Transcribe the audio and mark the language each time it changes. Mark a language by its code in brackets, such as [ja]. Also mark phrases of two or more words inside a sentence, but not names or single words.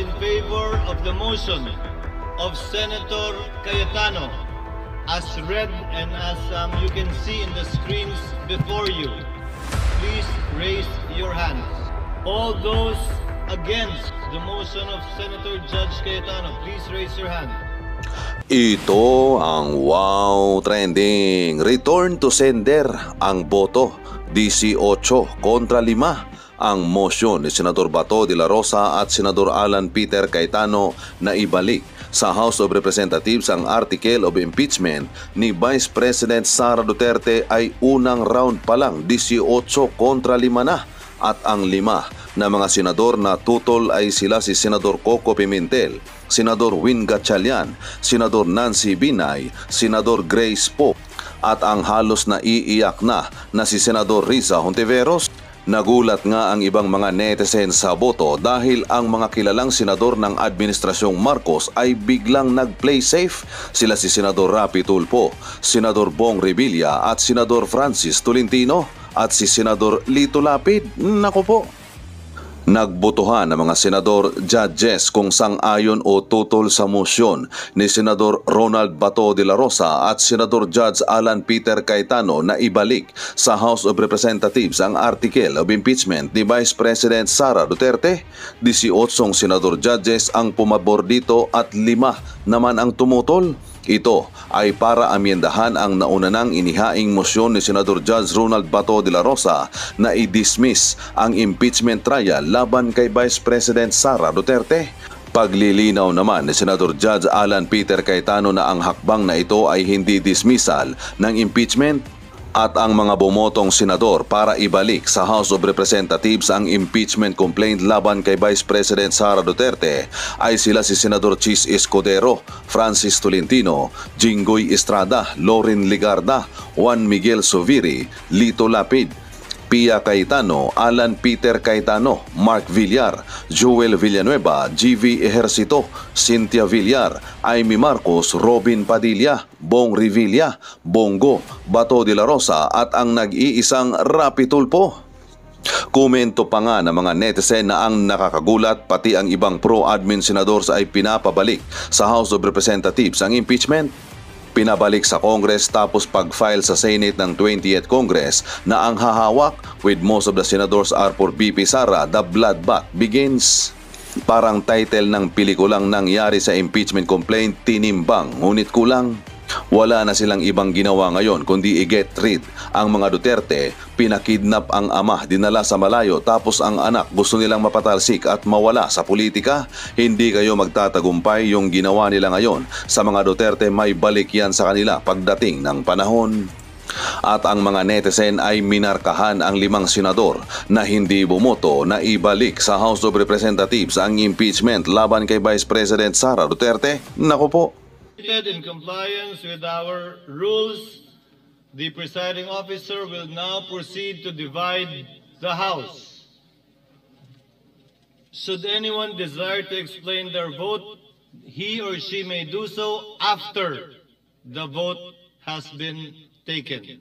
[en] favor of the motion of Senator Cayetano as read and as you can see in the screens before you, please raise your hands. All those against the motion of Senator Judge Cayetano, please raise your hand. [tl] Ito ang [en] wow trending. Return to sender [tl] ang boto. 18 kontra 5 ang motion ni Senador Bato de la Rosa at Senador Alan Peter Cayetano na ibalik sa House of Representatives ang [en] article of impeachment [tl] ni Vice President Sara Duterte ay unang round pa lang 18 kontra 5 na. At ang 5 na mga senador na tutol ay sila si Senador Coco Pimentel, Senador Win Gatchalian, Senador Nancy Binay, Senador Grace Poe at ang halos naiiyak na si Senador Risa Hontiveros. Nagulat nga ang ibang mga netizens sa boto dahil ang mga kilalang senador ng Administrasyong Marcos ay biglang nag- [en] play safe. [tl] Sila si Senador Rapi Tulfo, Senador Bong Revilla at Senador Francis Tolentino at si Senador Lito Lapid. Naku po! Nagbotohan ng mga senador judges kung sang-ayon o tutol sa motion ni Senador Ronald Bato de la Rosa at Senador Judge Alan Peter Cayetano na ibalik sa House of Representatives ang [en] article of impeachment [tl] ni Vice President Sara Duterte. 18 senador judges ang pumabor dito at 5 naman ang tumutol. Ito ay para amyendahan ang nauna nang inihaing motion ni Senador Judge Ronald Bato de la Rosa na i-dismiss ang [en] impeachment trial [tl] laban kay Vice President Sara Duterte. Paglilinaw naman ni Senador Judge Alan Peter Cayetano na ang hakbang na ito ay hindi dismissal ng impeachment at ang mga bumotong senador para ibalik sa House of Representatives ang [en] impeachment complaint [tl] laban kay Vice President Sara Duterte ay sila si Senador Chis Escudero, Francis Tolentino, Jinggoy Estrada, Loren Ligarda, Juan Miguel Soviri, Lito Lapid, Pia Cayetano, Alan Peter Cayetano, Mark Villar, Joel Villanueva, GV Ejercito, Cynthia Villar, Amy Marcos, Robin Padilla, Bong Revilla, Bongo, Bato de la Rosa at ang nag-iisang Rapi Tulfo. Komento pa nga ng mga netizen na ang nakakagulat pati ang ibang pro-admin senadors ay pinapabalik sa House of Representatives ang impeachment. Pinabalik sa Congress tapos pag-file sa Senate ng 20th Congress na ang hahawak [en] with most of the senators are for VP Sara, the bloodbath begins. [tl] Parang title ng pelikulang nangyari sa [en] impeachment complaint, [tl] tinimbang, ngunit kulang. Wala na silang ibang ginawa ngayon kundi i- [en] get rid [tl] ang mga Duterte. Pinakidnap ang ama, dinala sa malayo tapos ang anak gusto nilang mapatalsik at mawala sa politika. Hindi kayo magtatagumpay yung ginawa nila ngayon sa mga Duterte, may balik yan sa kanila pagdating ng panahon. At ang mga netizen ay minarkahan ang 5 senador na hindi bumoto na ibalik sa House of Representatives ang impeachment laban kay Vice President Sara Duterte. Naku po! [en] In compliance with our rules, the presiding officer will now proceed to divide the House. Should anyone desire to explain their vote, he or she may do so after the vote has been taken.